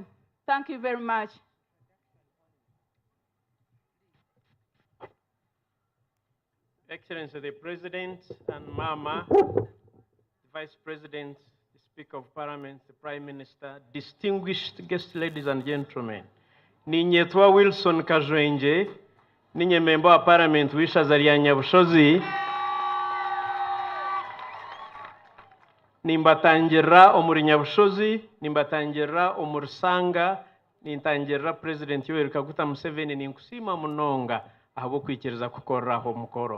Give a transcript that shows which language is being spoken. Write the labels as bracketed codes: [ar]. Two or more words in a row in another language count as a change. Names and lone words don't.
[en] Thank you very much. Excellency the President and Mama, the Vice President, the Speaker of Parliament, the Prime Minister, distinguished guests, ladies and gentlemen. [nyn] Ninyetwa Wilson Kajwenje, ninye member wa Parliament wishaza lya Nyabushozi, nimbatangira omuri Nyabushozi, nimbatangira omuri Sanga, nintangira President Yoweri Kaguta Museveni ninkusima munonga ahabo kwikiriza kukoraho mukoro.